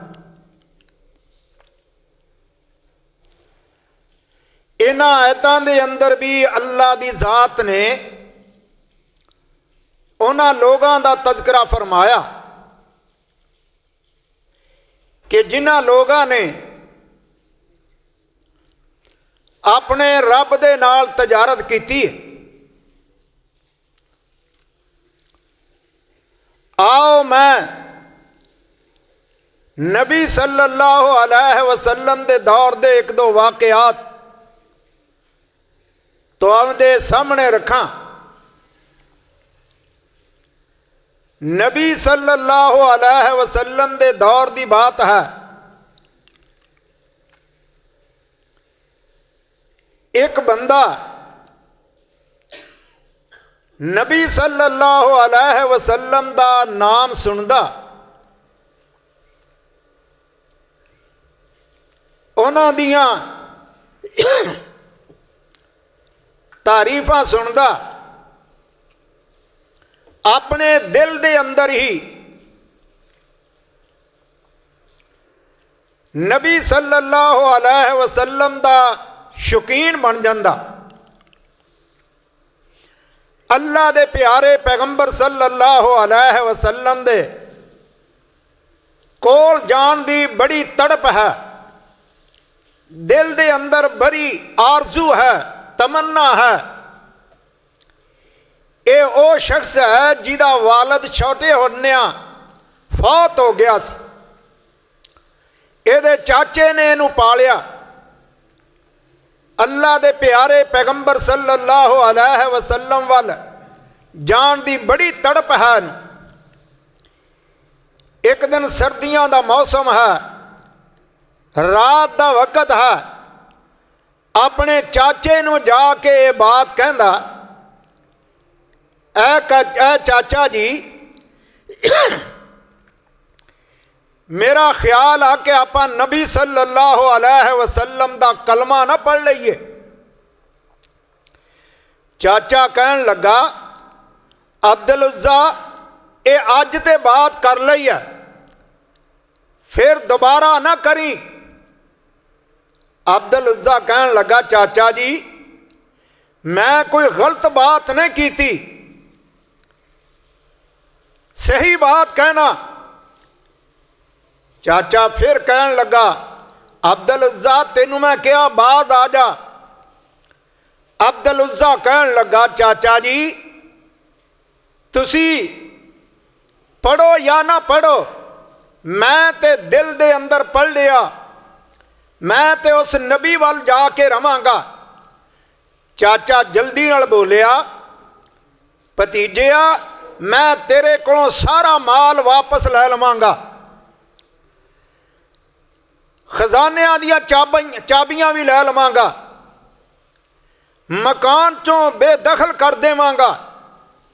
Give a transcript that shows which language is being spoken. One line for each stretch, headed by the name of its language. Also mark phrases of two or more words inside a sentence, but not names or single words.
Punjabi: ਇਨ੍ਹਾਂ ਆਇਤਾਂ ਦੇ ਅੰਦਰ ਭੀ ਅੱਲਾਹ ਦੀ ਜ਼ਾਤ ਨੇ ਉਨ੍ਹਾਂ ਲੋਕਾਂ ਦਾ ਤਜ਼ਕਿਰਾ ਫ਼ਰਮਾਇਆ ਕਿ ਜਿਨ੍ਹਾਂ ਲੋਕਾਂ ਨੇ ਆਪਣੇ ਰੱਬ ਦੇ ਨਾਲ ਤਜਾਰਤ ਕੀਤੀ। ਆਓ ਮੈਂ ਨਬੀ
Arabic: صلى الله عليه وسلم
Punjabi: ਦੇ ਦੌਰ ਦੇ 1-2 ਵਾਕਿਆਤ ਤੋਂ ਆਪਦੇ ਸਾਹਮਣੇ ਰੱਖਾਂ। ਨਬੀ
Arabic: صلى الله عليه وسلم
Punjabi: ਦੇ ਦੌਰ ਦੀ ਬਾਤ ਹੈ। ਇੱਕ ਬੰਦਾ ਨਬੀ
Arabic: صلى الله عليه وسلم
Punjabi: ਦਾ ਨਾਮ ਸੁਣਦਾ, ਉਨ੍ਹਾਂ ਦੀਆਂ ਤਾਰੀਫ਼ਾਂ ਸੁਣਦਾ, ਆਪਣੇ ਦਿਲ ਦੇ ਅੰਦਰ ਹੀ ਨਬੀ
Arabic: صلى الله عليه وسلم
Punjabi: ਦਾ ਸ਼ੌਕੀਨ ਬਣ ਜਾਂਦਾ। ਅੱਲਾਹ ਦੇ ਪਿਆਰੇ ਪੈਗ਼ੰਬਰ
Arabic: صلى الله عليه وسلم
Punjabi: ਦੇ ਕੋਲ ਜਾਣ ਦੀ ਬੜੀ ਤੜਪ ਹੈ, ਦਿਲ ਦੇ ਅੰਦਰ ਬੜੀ ਆਰਜ਼ੂ ਹੈ, ਤਮੰਨਾ ਹੈ। ਇਹ ਉਹ ਸ਼ਖ਼ਸ ਹੈ ਜਿਦਾ ਵਾਲਦ ਛੋਟੇ ਹੁੰਦਿਆਂ ਫ਼ੌਤ ਹੋ ਗਿਆ ਸੀ। ਇਹਦੇ ਚਾਚੇ ਨੇ ਇਹਨੂੰ ਪਾਲਿਆ। ਅੱਲਾਹ ਦੇ ਪਿਆਰੇ ਪੈਗ਼ੰਬਰ
Arabic: صلى الله عليه وسلم
Punjabi: ਵੱਲ ਜਾਣ ਦੀ ਬੜੀ ਤੜਪ ਹੈ।
Urdu: ایک دن سردیوں کا موسم ہے، رات کا وقت ہے,
Punjabi: ਆਪਣੇ ਚਾਚੇ ਨੂੰ ਜਾ ਕੇ ਇਹ ਬਾਤ ਕਹਿੰਦਾ, ਐ ਚਾਚਾ ਜੀ ਮੇਰਾ ਖ਼ਿਆਲ ਆ ਕਿ ਆਪ ਨਬੀ
Arabic: صلى الله عليه وسلم
Punjabi: ਦਾ ਕਲਮਾ ਨਾ ਪੜ੍ਹ ਲਈਏ। ਚਾਚਾ ਕਹਿਣ ਲੱਗਾ, ਅਬਦੁਲ ਉਜ਼ਾ ਇਹ ਅੱਜ ਤੇ ਬਾਤ ਕਰ ਲਈ ਹੈ, ਫਿਰ ਦੁਬਾਰਾ ਨਾ ਕਰੀਂ। ਅਬਦੁਲ ਉਜ਼ਾ ਕਹਿਣ ਲੱਗਾ, ਚਾਚਾ ਜੀ ਮੈਂ ਕੋਈ ਗ਼ਲਤ ਬਾਤ ਨਹੀਂ ਕੀ ਥੀ, ਸਹੀ ਬਾਤ ਕਹਿਣਾ। ਚਾਚਾ ਫਿਰ ਕਹਿਣ ਲੱਗਾ, ਅਬਦੁਲ ਉਜ਼ਾ ਤੈਨੂੰ ਮੈਂ ਕਿਆ ਬਾਤ ਆ ਜਾ। ਅਬਦੁਲ ਉਜ਼ਾ ਕਹਿਣ ਲੱਗਾ, ਚਾਚਾ ਜੀ ਤੁਸੀਂ ਪੜ੍ਹੋ ਯਾ ਨਾ ਪੜ੍ਹੋ, ਮੈਂ ਤੇ ਦਿਲ ਦੇ ਅੰਦਰ ਪੜ੍ਹ ਲਿਆ, ਮੈਂ ਤੇ ਉਸ ਨਬੀ ਵੱਲ ਜਾ ਕੇ ਰਵਾਂਗਾ। ਚਾਚਾ ਜਲਦੀ ਨਾਲ ਬੋਲਿਆ, ਭਤੀਜਿਆ ਮੈਂ ਤੇਰੇ ਕੋਲੋਂ ਸਾਰਾ ਮਾਲ ਵਾਪਸ ਲੈ ਲਵਾਂਗਾ, ਖ਼ਜ਼ਾਨਿਆਂ ਦੀਆਂ ਚਾਬੀਆਂ ਭੀ ਲੈ ਲਵਾਂਗਾ, ਮਕਾਨ ਚੋਂ ਬੇਦਖ਼ਲ ਕਰ ਦੇਵਾਂਗਾ,